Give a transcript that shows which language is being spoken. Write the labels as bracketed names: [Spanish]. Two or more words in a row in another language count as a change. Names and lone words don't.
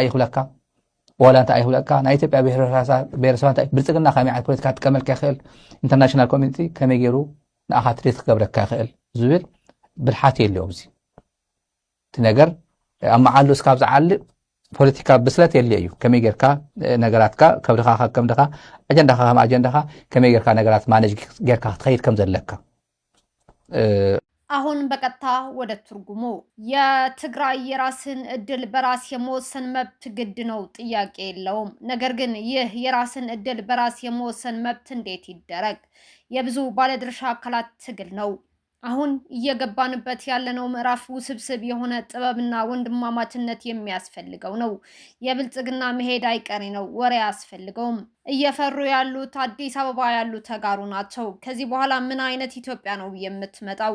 [Tigrinya] ይኽብለካ ዋላ እንታይ ይኽብለካ ናይ ኢትዮጵያ ብሄረሰባት እንታይ ብልፅግና ከመይ ዓይነት ፖለቲካ ክጥቀመልካ ይኽእል [English] international community [Tigrinya] ከመይ ገይሩ ንኣኻ ትሪት ክገብረካ ይኽእል ዝብል ብልሓት የለዎ እዚ እቲ ነገር ኣብ መዓሉ እስካብ ዝዓልእ ፖለቲካ ብስለት የለ እዩ ከመይ ጌርካ ነገራትካ ከብድኻ ከምድኻ ኣጀንዳኻ ከም ኣጀንዳኻ ከመይ ጌርካ ነገራት ማኔጅ ጌርካ ክትኸይድ ከም ዘለካ [Amharic] አሁን በቀጥታ ወደ ትርጉሙ የትግራይ የራስን እድል በራስ የመወሰን መብት ግድ ነው ጥያቄ የለውም። ነገር ግን ይህ የራስን እድል በራስ የመወሰን መብት እንዴት ይደረግ? የብዙ ባለድርሻ አካላት ትግል ነው። አሁን እየገባንበት ያለነው ምዕራፍ ውስብስብ የሆነ ጥበብና ወንድማማችነት የሚያስፈልገው ነው። የብልጽግና መሄድ አይቀሬ ነው፣ ወሬ አያስፈልገውም። እየፈሩ ያሉት አዲስ አበባ ያሉ ተጋሩ ናቸው። ከዚህ በኋላ ምን አይነት ኢትዮጵያ ነው የምትመጣው?